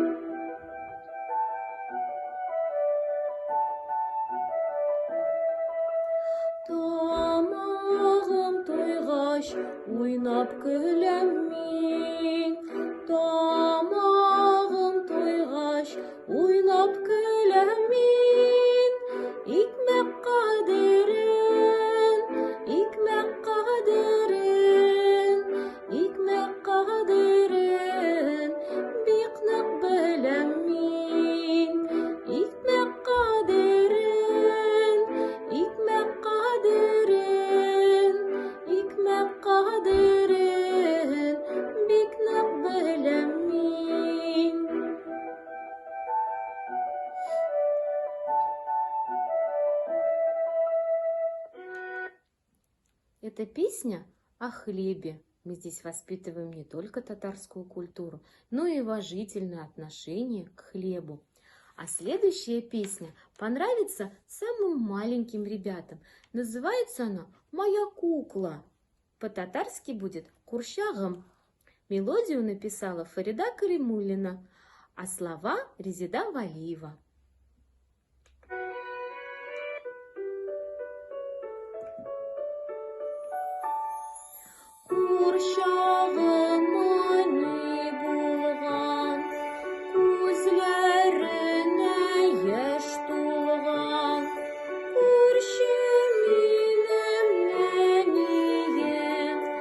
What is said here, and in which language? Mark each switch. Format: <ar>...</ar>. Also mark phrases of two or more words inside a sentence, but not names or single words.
<tt>Тамағым тойғаш, ойнап күләм мин. Тамағым тойғаш, ойнап күләм мин. Икмәк қадерен, икмәк қадерен, икмәк қадерен, бик нык беләм мин. Икмәк қадерен, икмәк қадерен, икмәк қадерен, бик нык беләм мин.</tt> <ru>Эта песня о хлебе. Мы здесь воспитываем не только татарскую культуру, но и уважительное отношение к хлебу. А следующая песня понравится самым маленьким ребятам. Называется она «Моя кукла». По-татарски будет «Куршагам». Мелодию написала Фарида Каримуллина, а слова Резида Валиева.</ru> <tt>Куршағыма не болған, көзлеріне еш толған, көрші менің нәнием,</tt>